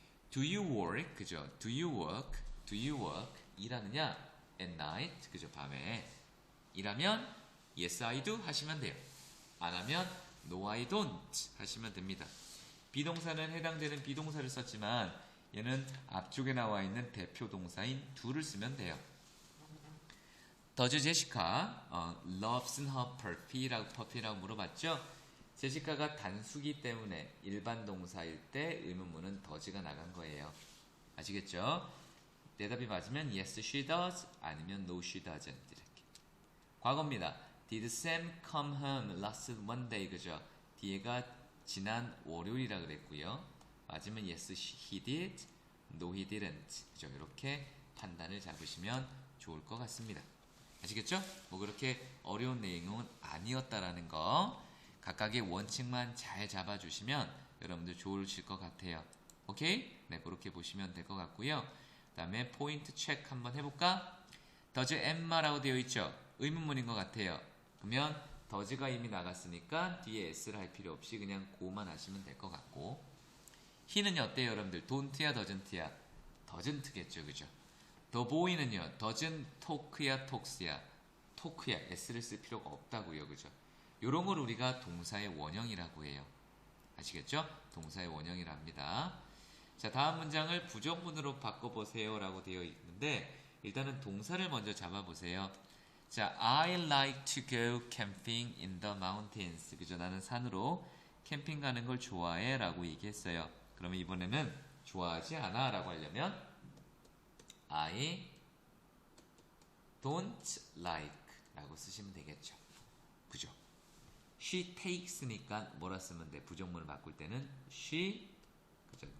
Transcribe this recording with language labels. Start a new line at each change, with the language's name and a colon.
English: Do you work?
Korean: 그죠?
English: Do you work? Do you work?
Korean: 일하느냐?
English: At night?
Korean: 그죠? 밤에. 일하면
English: Yes, I do
Korean: 하시면 돼요. 안 하면
English: No, I don't
Korean: 하시면 됩니다. 비동사는 해당되는 비동사를 썼지만 얘는 앞쪽에 나와 있는 대표 동사인 do를 쓰면 돼요.
English: Does Jessica loves her puppy라고
Korean: 물어봤죠? 제시카가 단수기 때문에 일반 동사일 때 의문문은 does가 나간 거예요. 아시겠죠? 대답이 맞으면
English: yes she does
Korean: 아니면
English: no she doesn't
Korean: 이렇게. 과거입니다.
English: Did Sam come home last Monday?
Korean: 그죠? 뒤에가 지난 월요일이라 그랬고요. 맞으면
English: yes he did, no he didn't.
Korean: 그죠? 이렇게 판단을 잡으시면 좋을 것 같습니다. 아시겠죠? 뭐 그렇게 어려운 내용은 아니었다라는 거 각각의 원칙만 잘 잡아주시면 여러분들 좋으실 것 같아요. 오케이? 네, 그렇게 보시면 될 것 같고요. 그 다음에 포인트 체크 한번 해볼까? does Emma라고 되어 있죠? 의문문인 것 같아요. 그러면 does가 이미 나갔으니까 뒤에 s를 할 필요 없이 그냥 고만 하시면 될 것 같고 he는 어때요 여러분들? don't야 doesn't야? doesn't겠죠, 그죠?
English: The boy는요, doesn't talk야, talks야?
Korean: talk야, s를 쓸 필요가 없다고요, 그죠? 요런 걸 우리가 동사의 원형이라고 해요. 아시겠죠? 동사의 원형이랍니다. 자, 다음 문장을 부정문으로 바꿔보세요 라고 되어 있는데 일단은 동사를 먼저 잡아보세요.
English: 자, I like to go camping in the mountains.
Korean: 그죠? 나는 산으로 캠핑 가는 걸 좋아해 라고 얘기했어요. 그러면 이번에는 좋아하지 않아 라고 하려면
English: I don't like
Korean: 라고 쓰시면 되겠죠. 그죠? She takes니까 뭐라 쓰면 돼? 부정문을 바꿀 때는 she 그죠?